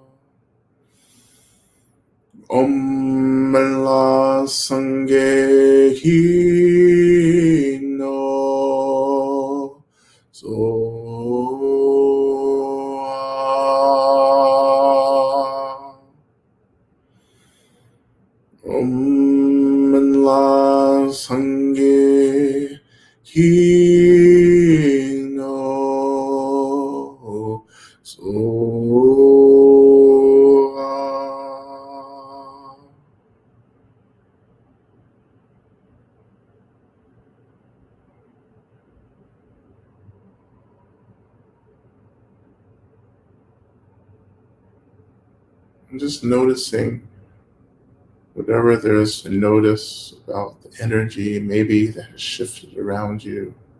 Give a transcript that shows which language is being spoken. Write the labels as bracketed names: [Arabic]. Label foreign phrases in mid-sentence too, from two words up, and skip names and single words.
[Tibetan] Om Minla Sangye Kino Soha. Om Minla Sangye Kino Soha. [English] I'm just noticing whatever there is to notice about the energy maybe that has shifted around you.